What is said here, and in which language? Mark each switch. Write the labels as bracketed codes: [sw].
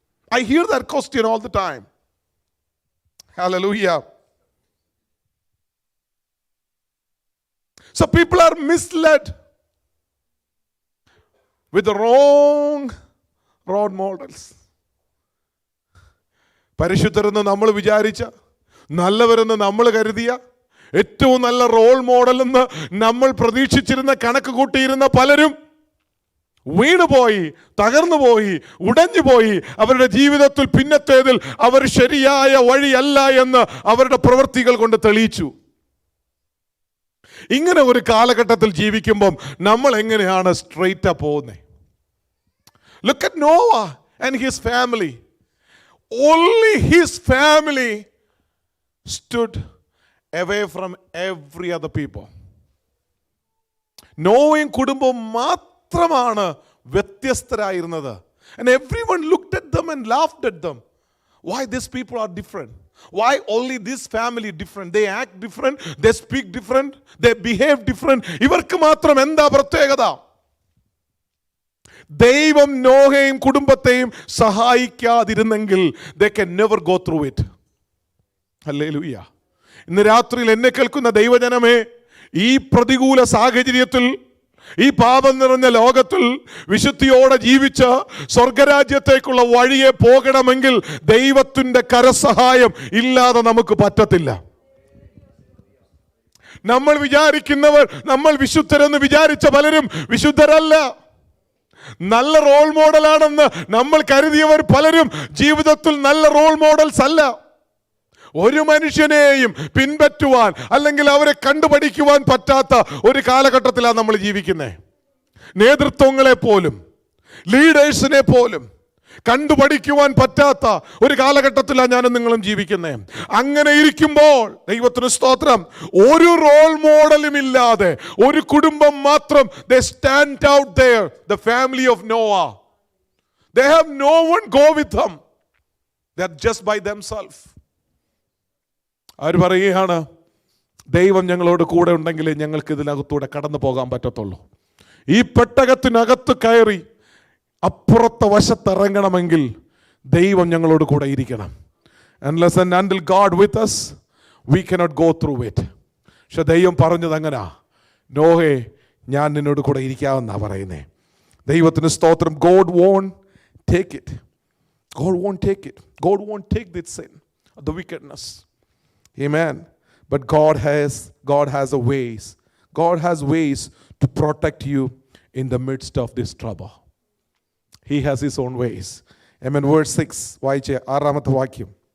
[en] I hear that question all the time. Hallelujah. So people are misled with the wrong role models. [ml] പരിശുദ്ധരെന്ന് നമ്മൾ വിചാരിച്ച, നല്ലവരെന്ന് നമ്മൾ കരുതിയ, ഏറ്റവും നല്ല റോൾ മോഡൽ എന്ന് നമ്മൾ പ്രതീക്ഷിച്ചിരുന്ന, കണക്ക് കൂട്ടിയിരുന്ന പലരും വീണുപോയി, തകർന്നുപോയി, ഉടഞ്ഞുപോയി. അവരുടെ ജീവിതത്തിൽ പിന്നത്തേതിൽ അവർ ശരിയായ വഴിയല്ല എന്ന് അവരുടെ പ്രവൃത്തികൾ കൊണ്ട് തെളിയിച്ചു. ഇങ്ങനെ ഒരു കാലഘട്ടത്തിൽ ജീവിക്കുമ്പം നമ്മൾ എങ്ങനെയാണ് സ്ട്രെയിറ്റ് പോകുന്നത്? [en] Look at Noah and his family. Only his family stood away from every other people. [ml] നോയും കുടുംബവും മാത്രമാണ് വ്യത്യസ്തരായിരുന്നത്. [en] And everyone looked at them and laughed at them. Why these people are different? Why only this family different? They act different, they speak different, they behave different. [ml] ഇവർക്ക് മാത്രം എന്താ പ്രത്യേകത? ദൈവം നോഹയും കുടുംബത്തെയും സഹായിക്കാതിരുന്നെങ്കിൽ [en] they can never go through it. [ml] Hallelujah. ഇന്ന് രാത്രിയിൽ എന്നെ കേൾക്കുന്ന ദൈവജനമേ, ഈ പ്രതികൂല സാഹചര്യത്തിൽ, ഈ പാപം നിറഞ്ഞ ലോകത്തിൽ വിശുദ്ധിയോടെ ജീവിച്ച് സ്വർഗരാജ്യത്തേക്കുള്ള വഴിയെ പോകണമെങ്കിൽ ദൈവത്തിന്റെ കരസഹായം ഇല്ലാതെ നമുക്ക് പറ്റത്തില്ല. നമ്മൾ വിചാരിക്കുന്നവർ, നമ്മൾ വിശുദ്ധരെന്ന് വിചാരിച്ച പലരും വിശുദ്ധരല്ല. നല്ല റോൾ മോഡലാണെന്ന് നമ്മൾ കരുതിയവർ പലരും ജീവിതത്തിൽ നല്ല റോൾ മോഡൽസ് അല്ല. ഒരു മനുഷ്യനെയും പിൻപറ്റുവാൻ അല്ലെങ്കിൽ അവരെ കണ്ടുപഠിക്കുവാൻ പറ്റാത്ത ഒരു കാലഘട്ടത്തിലാണ് നമ്മൾ ജീവിക്കുന്നത്. നേതൃത്വങ്ങളെ പോലും, ലീഡേഴ്സിനെ പോലും കണ്ടുപഠിക്കുവാൻ പറ്റാത്ത ഒരു കാലഘട്ടത്തിലാണ് ഞാനും നിങ്ങളും ജീവിക്കുന്നത്. അങ്ങനെ ഇരിക്കുമ്പോൾ ദൈവത്തിന് സ്തോത്രം, ഒരു റോൾ മോഡലും ഇല്ലാതെ ഒരു കുടുംബം മാത്രം, [en] they stand out there, the family of Noah. They have no one go with them. They are just by themselves. [ml] അവർ പറയുകയാണ്, ദൈവം ഞങ്ങളോട് കൂടെ ഉണ്ടെങ്കിലേ ഞങ്ങൾക്ക് ഇതിനകത്തൂടെ കടന്നു പോകാൻ പറ്റത്തുള്ളൂ. ഈ പെട്ടകത്തിനകത്ത് കയറി അപ്പുറത്തെ വശത്തിറങ്ങണമെങ്കിൽ ദൈവം ഞങ്ങളോട് കൂടെ ഇരിക്കണം. [en] Unless and until God with us, we cannot go through it. [ml] പക്ഷെ ദൈവം പറഞ്ഞത് അങ്ങനാ, നോഹേ ഞാൻ നിന്നോട് കൂടെ ഇരിക്കാമെന്നാ പറയുന്നേ. ദൈവത്തിന് സ്തോത്രം. [en] God won't take it. God won't take it. God won't take this sin, the wickedness. Amen. But God has a ways. God has ways to protect you in the midst of this trouble. He has his own ways. Amen. Verse 6. [ml] വായിച്ചേ, ആറാമത്തെ വാക്യം.